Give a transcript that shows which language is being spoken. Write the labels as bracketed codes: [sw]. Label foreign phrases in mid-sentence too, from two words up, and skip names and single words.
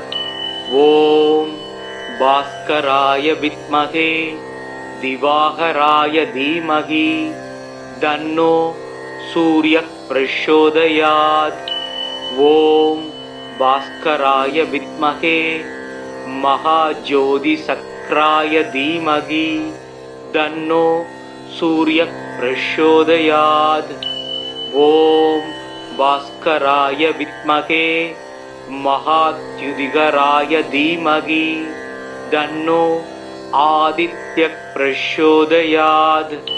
[sa] ॐ भास्कराय विद्महे दिवाकराय धीमहि तन्नो सूर्यः प्रचोदयात्. ॐ भास्कराय विद्महे महाज्योतिसक्राय धीमहि तन्नो सूर्यः प्रचोदयात्. ओम भास्कराय विद्महे महात्युदिगराय धीमहि तन्नो आदित्यः प्रचोदयात्.